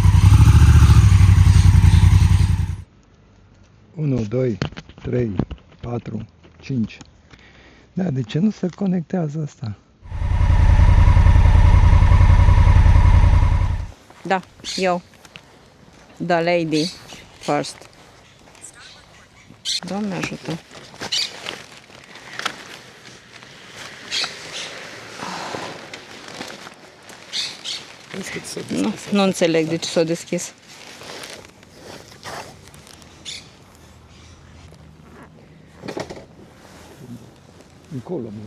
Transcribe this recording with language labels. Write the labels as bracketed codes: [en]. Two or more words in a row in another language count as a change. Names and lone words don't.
[ro] 1, 2, 3, 4, 5. Da, de ce nu se conectează asta? Da, eu. [en] The lady first. [ro] Doamne ajută. Nu înțeleg de ce s-a deschis. Încolo.